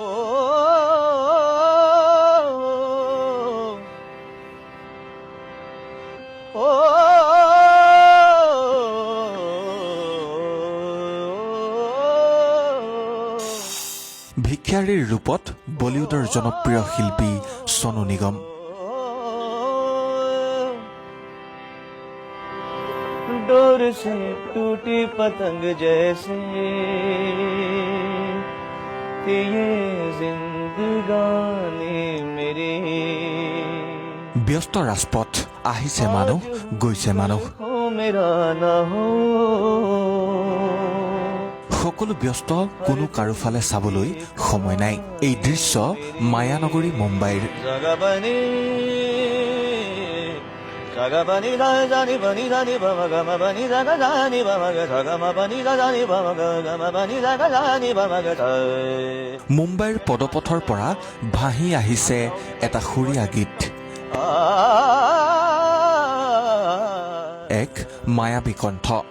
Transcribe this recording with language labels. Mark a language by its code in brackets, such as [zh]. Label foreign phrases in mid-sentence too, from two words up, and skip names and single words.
[as] ভিক্ষাৰীৰ ৰূপত বলিউডৰ জনপ্ৰিয় শিল্পী সোনু নিগম। [hi] डोर से टूटी पतंग जैसे ये जिंदगानी मेरी। [as] ব্যস্ত ৰাজপথ, আহিছে মানুহ, গৈছে মানুহ। [hi] मेरा ना हो [as] সকলো ব্যস্ত, কোনো কাৰোফালে চাবলৈ সময় নাই। এই দৃশ্য মায়ানগৰী মুম্বাইৰ। মুম্বাইৰ পদপথৰ পৰা ভাহি আহিছে এটা সুৰীয়া গীত, এক মায়াবী কণ্ঠ।